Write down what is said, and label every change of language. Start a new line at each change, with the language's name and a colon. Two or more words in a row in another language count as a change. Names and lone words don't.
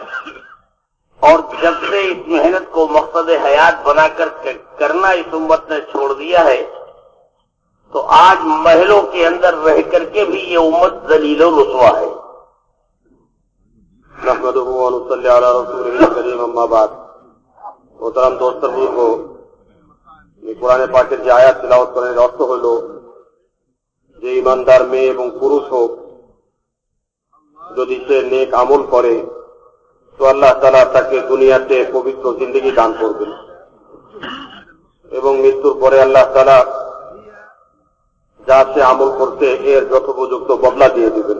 Urdu: اور جب سے اس محنت کو مقصد حیات بنا کر کرنا اس امت نے چھوڑ دیا ہے، تو آج محلوں کے اندر رہ کر کے بھی یہ امت ذلیل و رسوا ہے.
Arabic: نحمدہ و نصلی علی رسولہ الکریم، اما بعد.
Urdu: محترم دوست بزرگوں،
Bangla: এই কোরআনে পাকের যে আয়াত তেলাওয়াত করার অর্থ হলো যে ইমানদার মেয়ে এবং পুরুষ হোক, যদি সে নেক আমল করে তো আল্লাহ তাআলা তাকে দুনিয়াতে পবিত্র জিন্দেগি দান করবেন এবং মৃত্যুর পরে আল্লাহ তাআলা যা সে আমল করতে এর যথোপযুক্ত বদলা দিয়ে দিবেন.